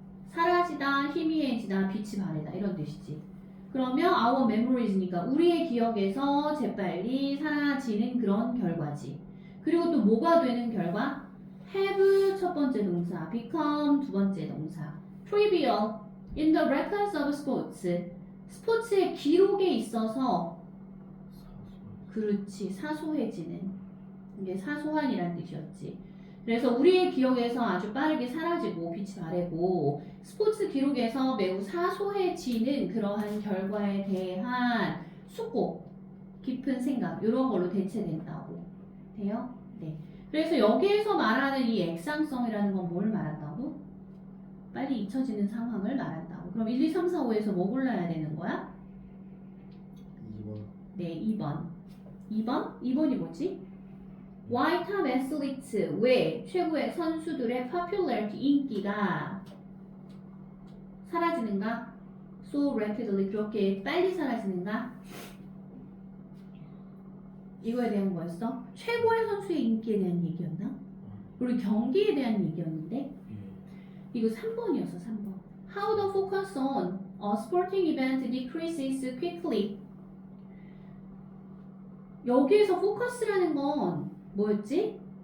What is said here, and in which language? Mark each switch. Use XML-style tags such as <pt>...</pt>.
<ko>사라지다, 희미해지다, 빛이 바래다 이런 뜻이지. 그러면</ko> <en>our memories</en> <ko>니까 우리의 기억에서 재빨리 사라지는 그런 결과지. 그리고 또 뭐가 되는 결과?</ko> <en>have</en> <ko>첫 번째 동사,</ko> <en>become</en> <ko>두 번째 동사,</ko> <en>trivial in the records of sports.</en> <ko>스포츠의 기록에 있어서 그렇지 사소해지는 이게 사소한이란 뜻이었지. 그래서 우리의 기억에서 아주 빠르게 사라지고 빛이 바래고 스포츠 기록에서 매우 사소해지는 그러한 결과에 대한 숙고, 깊은 생각 이런 걸로 대체된다고 돼요? 네. 그래서 여기에서 말하는 이 액상성이라는 건 뭘 말한다고? 빨리 잊혀지는 상황을 말한다고. 그럼 1, 2, 3, 4, 5에서 뭐 골라야 되는 거야? 2번. 네, 2번. 2번? 2번이 뭐지?</ko> <en>Why top athletes?</en> <ko>왜 최고의 선수들의 popularity, 인기가 사라지는가?</ko> <en>So rapidly,</en> <ko>그렇게 빨리 사라지는가? 이거에 대한 거였어? 최고의 선수의 인기에 대한 얘기였나? 우리 경기에 대한 얘기였는데? 이거 3번이었어, 3번.</ko> <en>How the focus on a sporting event decreases quickly.</en> <ko>여기에서 포커스라는 건 뭐였지?</ko>